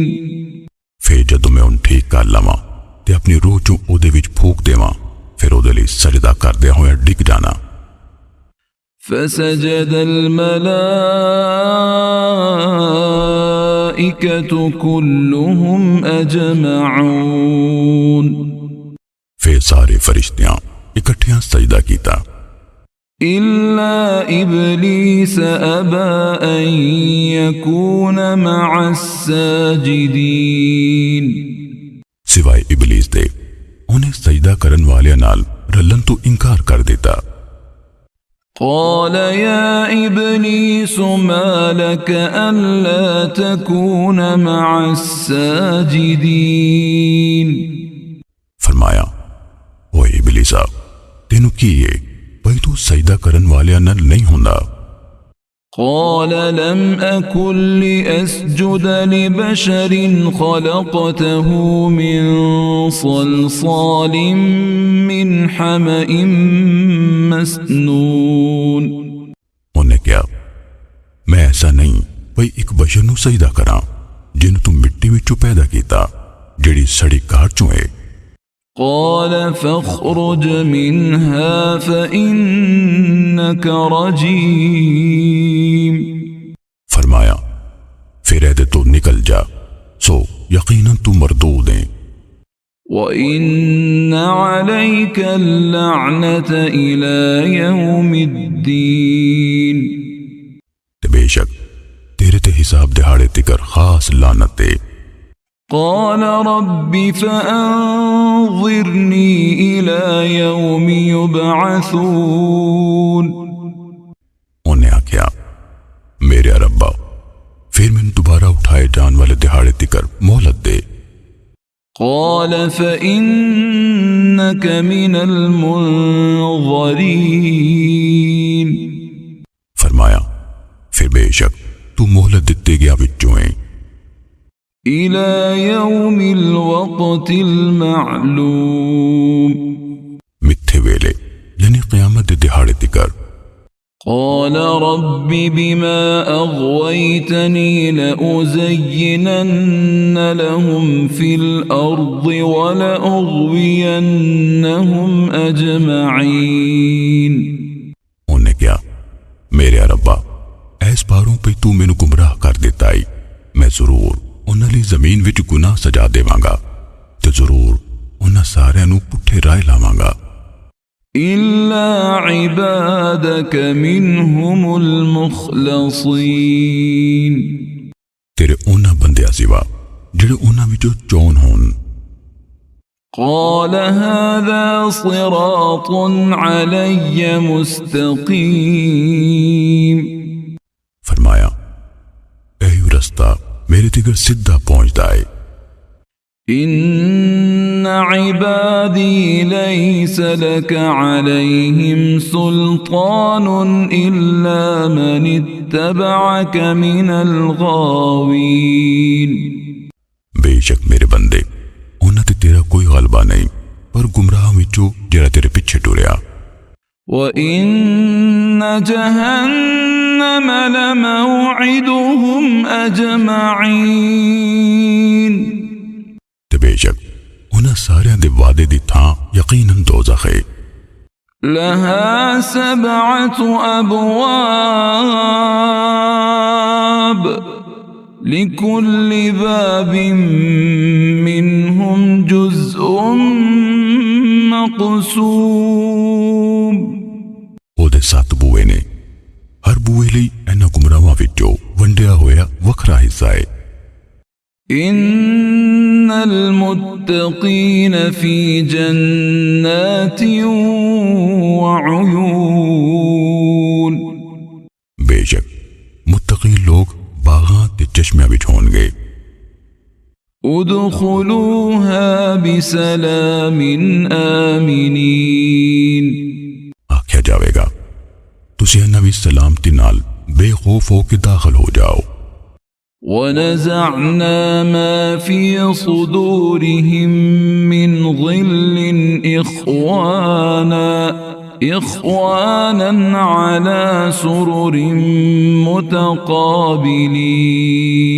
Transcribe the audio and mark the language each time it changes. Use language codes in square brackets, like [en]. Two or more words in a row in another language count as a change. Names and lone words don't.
[pa] ਫਿਰ ਜਦੋਂ ਮੈਂ ਉਹਨੂੰ ਠੀਕ ਕਰ ਲਵਾਂ ਤੇ ਆਪਣੀ ਰੂਹ ਚੋਂ ਉਹਦੇ ਵਿੱਚ ਫੂਕ ਦੇਵਾਂ ਫਿਰ ਉਹਦੇ ਲਈ ਸਜਦਾ ਕਰਦਿਆਂ ਹੋਇਆ ਡਿੱਗ ਜਾਣਾ। [ar] فَسَجَدَ الْمَلَائِكَةُ والملائكة كلهم أجمعون [pa] ਫਿਰ ਸਾਰੇ ਫ਼ਰਿਸ਼ਤਿਆਂ ਇਕੱਠਿਆਂ ਸਜਦਾ ਕੀਤਾ [ar] إلا إبليس أبى أن يكون مع الساجدين [pa] ਸਿਵਾਏ ਇਬਲੀਸ ਦੇ ਉਨ੍ਹੇਂ ਸਜਦਾ ਕਰਨ ਵਾਲੇ ਨਾਲ ਰਲਨ ਤੋ ਇਨਕਾਰ ਕਰ ਦੇਤਾ [ar] قال يا إبليس ما لك ألا تكون مع الساجدين [pa] ਫ਼ਰਮਾਇਆ ਓ ਇਬਲੀਸਾ ਤੇਨੂ ਕੀ ਹੈ ਭਾਈ ਤੂ ਸਜਦਾ ਕਰਨ ਵਾਲੇ ਨਾਲ ਨਹੀਂ ਹੁੰਦਾ [ar] قال لم أكن لأسجد لبشر خلقته من صلصال من حمأ مسنون [pa] ਉਨ੍ਹੇਂ ਕਿਆ ਮੈਂ ਐਸਾ ਨਹੀਂ ਭਾਈ ਇਕ ਬਸ਼ਰ ਨੂ ਸਜਦਾ ਕਰਾ ਜਿਨ੍ਹੇਂ ਤੂ ਮਿੱਟੀ ਵਿਚੋਂ ਪੈਦਾ ਕੀਤਾ ਜੇੜ੍ਹੀ ਸੜੀ ਕਾਟ ਚੋਂ ਹੈ [ar] قال فاخرج منها فإنك رجيم [pa] ਫ਼ਰਮਾਇਆ ਫਿਰ ਐਦੇ ਤੋ ਨਿਕਲ ਜਾ ਸੋ ਯਕੀਨਨ ਤੂ ਮਰਦੂਦ ਹੈ [ar] وإن عليك اللعنة إلى يوم الدين [pa] ਬੇਸ਼ਕ ਤੇਰੇ ਤੇ ਹਿਸਾਬ ਦਿਹਾੜੇ ਤਿਕਰ ਖ਼ਾਸ ਲਾਨਤ ਹੈ [ar] قال رب فأنظرني إلى يوم يبعثون [pa] ਉਨ੍ਹੇਂ ਆਖਿਆ ਮੇਰੇ ਰੱਬਾ ਫਿਰ ਮੈਨੇ ਦੋਬਾਰਾ ਉਠਾਏ ਜਾਨ ਵਾਲੇ ਦਿਹਾੜੇ ਤਿਕਰ ਮੋਹਲਤ ਦੇ [ar] قال فإنك من المنظرين [pa] ਫ਼ਰਮਾਇਆ ਫਿਰ ਬੇਸ਼ਕ ਤੂ ਮੋਹਲਤ ਦਿੱਤੇ ਗਇਆ ਵਿਚੋਂ ਹੈ [ar] إلى يوم الوقت المعلوم [pa] ਮਿੱਥੇ ਵੇਲੇ ਯਾਨੀ ਕ਼ਯਾਮਤ ਦੇ ਦਿਹਾੜੇ ਤਿਕਰ [ar] قال رب بما أغويتني لأزينن لهم في الأرض ولأغوينهم أجمعين [pa] ਉਨ੍ਹੇਂ ਕਿਆ ਮੇਰੇ ਰੱਬਾ ਐਸ ਬਾਰੋਂ ਪੇ ਤੂ ਮੈਨੂ ਗੁਮਰਾਹ ਕਰ ਦੇਤਾ ਹੈ ਮੈਂ ਜ਼ਰੂਰ ਉਨ੍ਹਾਂ ਲਈ ਜ਼ਮੀਨ ਵਿਚ ਗੁਨਾਹ ਸਜਾ ਦੇਵਾਂਗਾ ਤੇ ਜ਼ਰੂਰ ਉਨ੍ਹਾਂ ਸਾਰਿਆਂ ਨੂ ਪੁੱਠੇ ਰਾਹ ਲਾਵਾਂਗਾ [ar] إلا عبادك منهم المخلصين [pa] ਤੇਰੇ ਉਨ੍ਹਾਂ ਬੰਦਿਆਂ ਸਿਵਾ ਜਿਹੜੇ ਉਨ੍ਹਾਂ ਵਿਚੋਂ ਚੋਣ ਹੋਣ [ar] قال هذا صراط علي مستقيم [pa] ਫ਼ਰਮਾਇਆ ਐ ਰਸਤਾ ਮੇਰੇ ਤਿਕਰ ਸਿੱਧਾ ਪਹੁੰਚਤਾ ਹੈ [ar] إن عبادي ليس لك عليهم سلطان إلا من اتبعك من الغاوين [pa] ਬੇਸ਼ਕ ਮੇਰੇ ਬੰਦੇ ਉਨ੍ਹਾਂ ਤੇ ਤੇਰਾ ਕੋਈ ਗ਼ਲਬਾ ਨਹੀਂ ਪਰ ਗੁਮਰਾਹ ਵਿਚੋਂ ਜੇੜ੍ਹਾ ਤੇਰੇ ਪਿੱਛੇ ਟੁਰਿਆ [ar] وإن جهنم لموعدهم أجمعين [pa] ਤੇ ਬੇਸ਼ਕ ਉਨ੍ਹਾਂ ਸਾਰਿਆਂ ਦੇ ਵਾਦੇ ਦੀ ਥਾਂ ਯਕੀਨਨ ਦੋਜ਼ਖ਼ ਹੈ [ar] لها 7 أبواب لكل باب منهم جزء مقسوم [pa] ਓਦੇ 7 ਬੂਏ ਨੇ ਹਰ ਬੂਏ ਲਈ ਇਨ੍ਹਾਂ ਗੁਮਰਾਹਾਂ ਵਿਚੋਂ ਵੰਡਿਆ ਹੋਇਆ ਵੱਖਰਾ ਹਿੱਸਾ ਹੈ [ar] إن المتقين في جنات وعيون [pa] ਬੇਸ਼ਕ ਮੁੱਤਕੀ ਲੋਕ ਬਾਗਾਂ ਤੇ ਚਸ਼ਮਿਆਂ ਵਿਚ ਹੋਣਗੇ [ar] ادخلوها بسلام آمنين [pa] ਆਖਿਆ ਜਾਵੇਗਾ ਤੁਸੀਂ ਇਨ੍ਹਾਂ ਵਿਚ ਸਲਾਮਤੀ ਨਾਲ ਬੇਖ਼ੌਫ਼ ਹੋਕੇ ਦਾਖ਼ਲ ਹੋ ਜਾਓ [ar] ونزعنا ما في صدورهم من غل إخوانا على سرر متقابلين